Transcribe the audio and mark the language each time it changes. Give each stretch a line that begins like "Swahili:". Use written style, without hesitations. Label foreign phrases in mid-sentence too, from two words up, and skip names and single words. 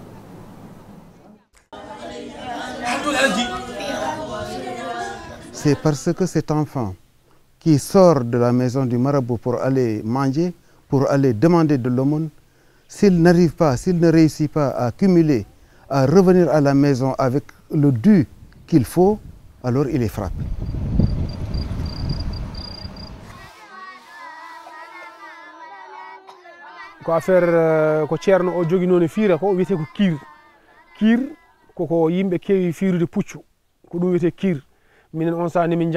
French: C'est parce que cet enfant qui sort de la maison du marabout pour aller manger, pour aller demander de l'aumône, s'il n'arrive pas, s'il ne réussit pas à cumuler, à revenir à la maison avec le dû qu'il faut, alors il est frappé.
Fula: ko affaire ko ceerno o jogui noon e fiira ko wiyete ko kiir koko yimɓe keewi fiirude puccu ko ɗum wiyete kiir minen on saaha min